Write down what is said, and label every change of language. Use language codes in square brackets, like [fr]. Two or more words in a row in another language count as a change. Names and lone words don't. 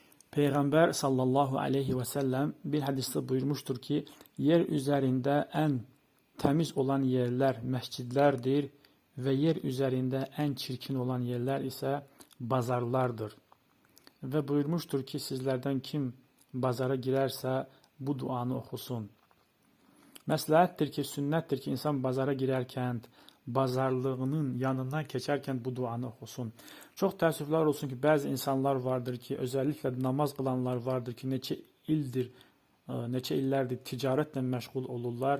[tr] Peygamber [ar] صلى الله عليه وسلم [tr] bir hadiste buyurmuştur ki, yer üzerinde en temiz olan yerler mescidlerdir ve yer üzerinde en çirkin olan yerler ise bazarlardır. Ve buyurmuştur ki, sizlerden kim bazara girerse bu duanı okusun. [az] Məsləhətdir ki, sünnətdir ki, insan bazara girərkən, bazarlığının yanından keçərkən bu duanı oxusun. Çox təəssüflər olsun ki, bəzi insanlar vardır ki, özəlliklə namaz qılanlar vardır ki, neçə illərdir ticarətlə məşğul olurlar.